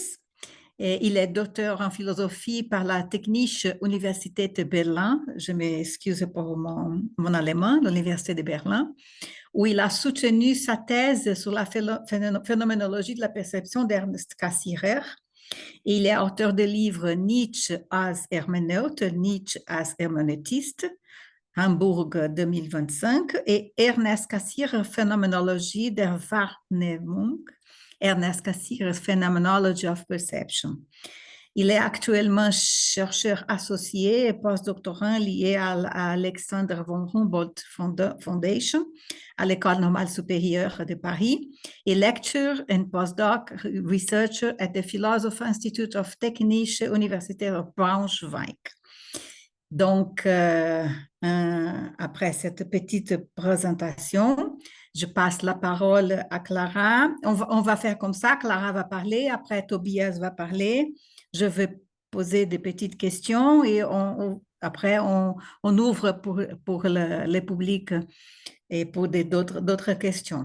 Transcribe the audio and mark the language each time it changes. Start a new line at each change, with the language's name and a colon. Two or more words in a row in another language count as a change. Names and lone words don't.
French: Et il est docteur en philosophie par la Technische Universität de Berlin, je m'excuse pour mon allemand, l'Université de Berlin, où il a soutenu sa thèse sur la phénoménologie de la perception d'Ernst Cassirer. Et il est auteur des livres Nietzsche als Hermeneut, Nietzsche als hermeneutiste, Hambourg 2025, et Ernest Cassirer, Phänomenologie der Wahrnehmung, Ernest Cassirer, Phenomenology of Perception. Il est actuellement chercheur associé et postdoctorant lié à Alexander von Humboldt Foundation à l'École normale supérieure de Paris et
English: lecture and postdoc researcher at the Philosophy Institute of Technische Universität of Braunschweig.
French: Donc, après cette petite présentation, je passe la parole à Clara. On va faire comme ça, Clara va parler, après Tobias va parler. Je vais poser des petites questions et après on ouvre pour le public et pour d'autres questions.